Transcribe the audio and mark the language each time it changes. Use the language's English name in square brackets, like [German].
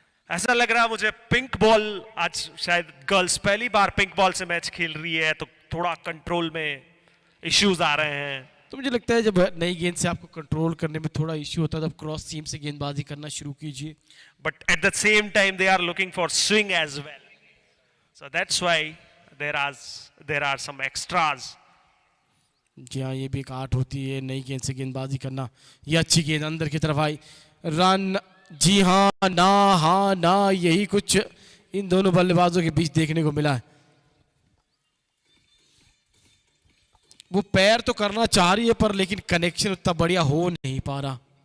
[Hindi] ऐसा लग रहा मुझे पिंक बॉल, आज शायद गर्ल्स पहली बार पिंक बॉल से मैच खेल रही है, तो थोड़ा कंट्रोल में इश्यूज आ रहे हैं। तो मुझे लगता है जब नई गेंद से आपको कंट्रोल करने में थोड़ा इश्यू होता है तब क्रॉस सीम से गेंदबाजी करना शुरू कीजिए। [English] But at the same time they are looking for swing as well, so that's why there are some extras. [Hindi] जी हाँ, ये भी एक आर्ट होती है नई गेंद से गेंदबाजी करना। ये अच्छी गेंद अंदर की तरफ आई, रन। जी हाँ ना, हाँ ना, यही कुछ इन दोनों बल्लेबाजों के बीच देखने को मिला है। वो पैर तो करना चाह रही है पर लेकिन कनेक्शन उतना बढ़िया हो नहीं पा रहा।